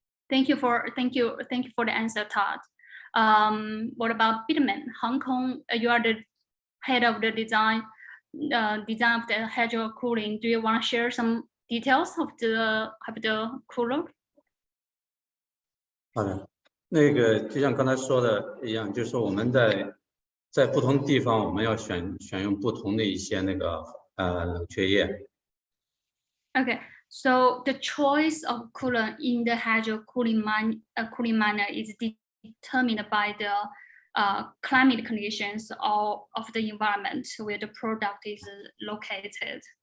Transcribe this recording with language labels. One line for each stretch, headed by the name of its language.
English: Thank you for the answer, Todd. What about Bitmain? Hong Kong, you are the head of the design of the hydro cooling. Do you want to share some details of the cooler?
Chinese: 好的，那个就像刚才说的一样，就是我们在不同地方，我们要选用不同的一些那个冷却液。
English: Okay, so the choice of coolant in the hydro cooling miner is determined by the climate conditions of the environment where the product is located.